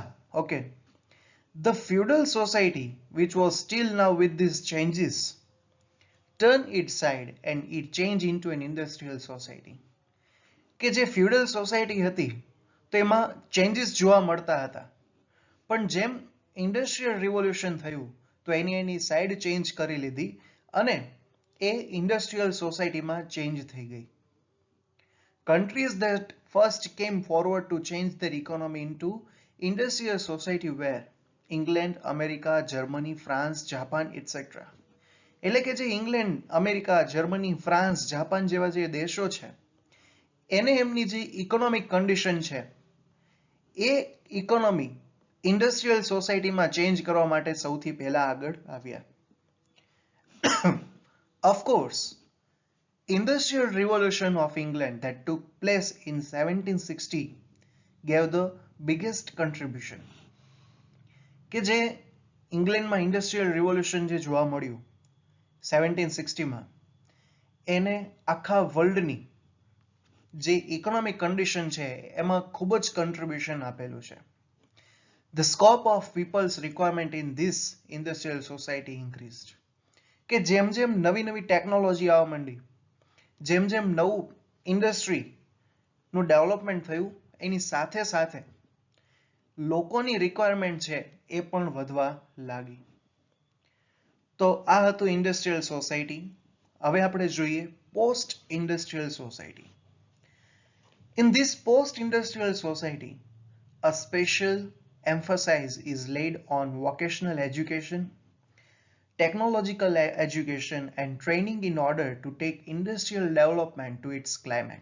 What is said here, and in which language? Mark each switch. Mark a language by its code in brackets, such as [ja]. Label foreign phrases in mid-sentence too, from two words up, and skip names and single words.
[en] Okay, the feudal society which was still now with these changes turn it side and it change into an industrial society. [gu] કે જે [en] feudal society [gu] હતી તો એમાં ચેન્જીસ જોવા મળતા હતા, પણ જેમ [en] industrial revolution [gu] થયું તો એની સાઈડ ચેન્જ કરી લીધી અને એ [en] industrial societyમાં [gu] ચેન્જ થઈ ગઈ. [en] Countries that first came forward to change their economy into industrial society were England, America, Germany, France, Japan, etc. [gu] એટલે કે જે ઇંગ્લેન્ડ, અમેરિકા, જર્મની, ફ્રાન્સ, જાપાન જેવા જે દેશો છે એને એમની જે [en] economic condition [gu] છે એ ઇકોનોમી [en] industrial societyમાં [gu] ચેન્જ કરવા માટે સૌથી પહેલા આગળ આવ્યા. [en] Of course, industrial revolution of England that took place in 1760 gave the biggest contribution. [gu] કે જે ઇંગ્લેન્ડમાં [en] industrial revolution [gu] જે જોવા મળ્યું 1760માં એને આખા વર્લ્ડની જે [en] economic condition [gu] છે એમાં ખૂબ જ કન્ટ્રીબ્યુશન આપેલું છે. [en] The scope of people's requirement in this industrial society increased. [gu] કે જેમ જેમ નવી નવી ટેકનોલોજી આવવા માંડી, જેમ જેમ નવું ઇન્ડસ્ટ્રીનું ડેવલપમેન્ટ થયું એની સાથે સાથે લોકોની રિક્વાયરમેન્ટ છે એ પણ વધવા લાગી. તો આ હતું [en] industrial society. [gu] હવે આપણે જોઈએ [en] post industrial society. In this post-industrial society, a special emphasis is laid on vocational education, technological education and training in order to take industrial development to its climax.